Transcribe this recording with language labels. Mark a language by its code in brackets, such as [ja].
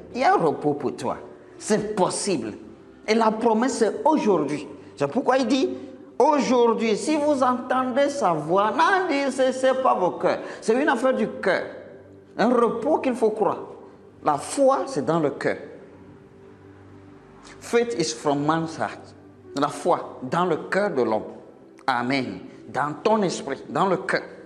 [fr] Il y a un repos pour toi. C'est possible. Et la promesse, c'est aujourd'hui. C'est pourquoi il dit, aujourd'hui, si vous entendez sa voix, n'en cessez pas vos cœurs. C'est une affaire du cœur. Un repos qu'il faut croire. La foi, c'est dans le cœur. [en] Faith is from man's heart. [fr] La foi, dans le cœur de l'homme. Amen. Dans ton esprit, dans le cœur.